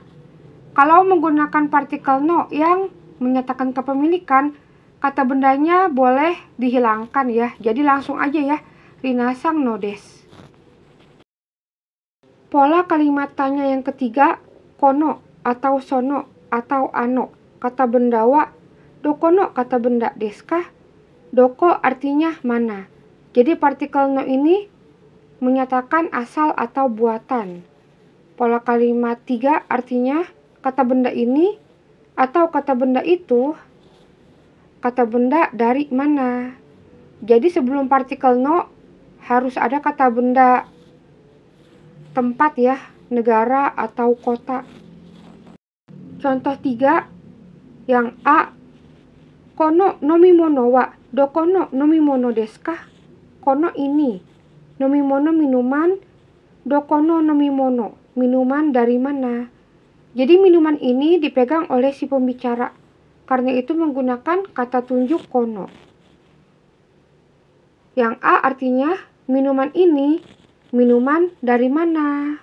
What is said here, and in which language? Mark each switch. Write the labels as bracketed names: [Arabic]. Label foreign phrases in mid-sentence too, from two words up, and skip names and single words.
[Indonesian] Kalau menggunakan partikel no yang menyatakan kepemilikan, kata bendanya boleh dihilangkan ya. Jadi langsung aja ya, [Japanese] リナさんのです. [Indonesian] Pola kalimat tanya yang ketiga, kono atau sono atau ano kata bendawa, dokono kata benda desu ka? Doko artinya mana. Jadi partikel no ini menyatakan asal atau buatan. Pola kalimat 3 artinya kata benda ini atau kata benda itu, kata benda dari mana. Jadi sebelum partikel no harus ada kata benda tempat ya, negara atau kota. Contoh 3 yang A. [Japanese] この飲み物はどこの飲み物ですか? [Indonesian] Kono ini, nomimono minuman, [Japanese] どこの飲み物 [Indonesian] minuman dari mana. Jadi minuman ini dipegang oleh si pembicara, karena itu menggunakan kata tunjuk kono. Yang A artinya minuman ini, minuman dari mana.